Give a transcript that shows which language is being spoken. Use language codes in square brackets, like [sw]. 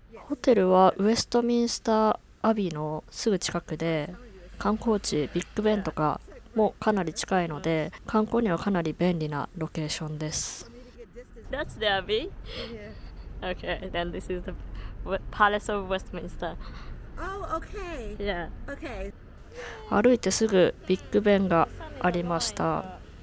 [ja] ホテルはウェストミンスターアビーのすぐ近くで、観光地ビッグベンとかもかなり近いので観光にはかなり便利なロケーションです。 [en] That's the Abbey? Okay, then this is the Palace of Westminster. Oh, okay. Yeah. Okay. [ja] 歩いてすぐビッグベンがありました。